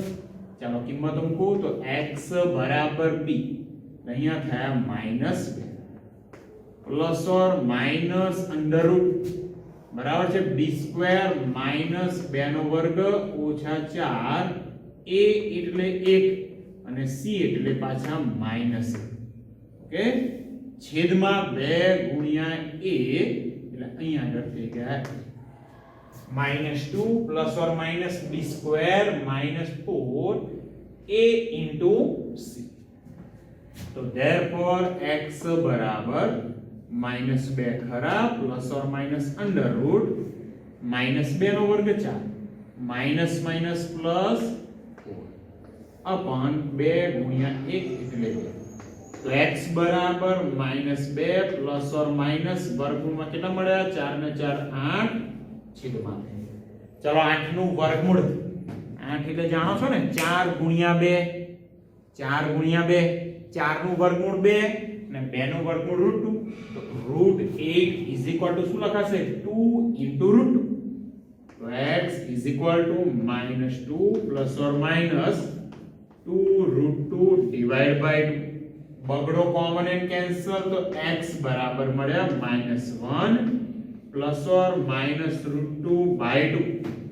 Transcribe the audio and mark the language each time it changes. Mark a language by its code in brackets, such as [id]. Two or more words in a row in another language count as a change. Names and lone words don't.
[gu] ચાલો કિંમત મૂકું તો x બરાબર b અહીંયા થયા -2 [en] plus or minus under root [gu] બરાબર છે b [en] square minus [gu] 2 નો વર્ગ ઓછા 4 a એટલે 1 અને c એટલે પાછા માઈનસ. ઓકે, છેદમાં 2 ગુણ્યા a એટલે અહીંયા આગળ થઈ ગયા -2 [en] plus or minus b square minus 4 a into c. [gu] तो therefore x बराबर -2 खरा [en] plus or minus under root [gu] -2 નો વર્ગ 4 [en] minus minus plus 4 upon [gu] 2 ગુણ્યા 1 એટલે તો x બરાબર -2 [en] plus or minus [gu] વર્ગમૂળમાં કેટલા મળ્યા? 4 ને 4 8 છેદમાં. ચલો 8 નું વર્ગમૂળ 8 એટલે જાણો છો ને 4 ગુણ્યા 2 4 ગુણ્યા 2 4 નું વર્ગમૂળ 2 અને 2 નું વર્ગમૂળ √2 તો √8 [en] is equal to [gu] શું લખાશે 2 ઇન્ટુ √2 તો x [en] is equal to [gu] -2 [en] plus or minus [gu] 2 √2 [en] divide by [gu] 2 બગડો [en] component cancel [gu] તો x બરાબર મળ્યા -1 [en] plus or minus [gu] √2 બાય 2.